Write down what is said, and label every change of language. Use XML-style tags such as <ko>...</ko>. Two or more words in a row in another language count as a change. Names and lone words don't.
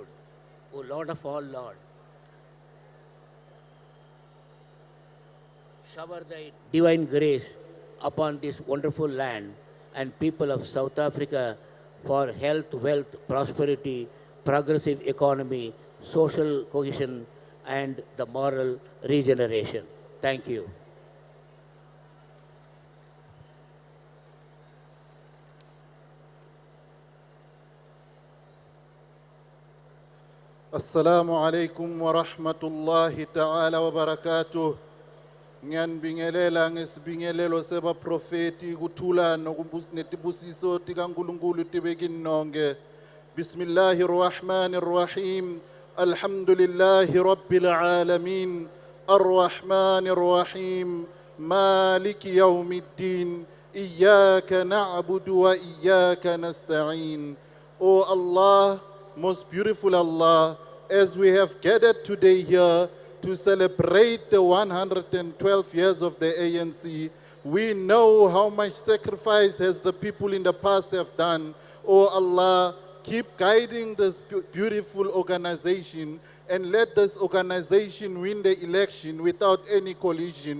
<en>O Lord of all Lord, shower thy divine grace upon this wonderful land and people of South Africa for health, wealth, prosperity, progressive economy, social cohesion, and the moral regeneration. Thank you.</en> <ar>السلام عليكم ورحمة الله تعالى وبركاته.</ar> <ss>Ngiyanibingelela ngesibingelelo seba profeti kuthula netibusiso tikaNkulunkulu tibekini nonke.</ss> <ar>بسم الله الرحمن الرحيم. الحمد لله رب العالمين. الرحمن الرحيم. مالك يوم الدين. إياك نعبد وإياك نستعين.</ar> <en>O Allah, most beautiful Allah, as we have gathered today here to celebrate the 112 years of the ANC, we know how much sacrifice has the people in the past have done. Oh Allah, keep guiding this beautiful organization and let this organization win the election without any collision.</en>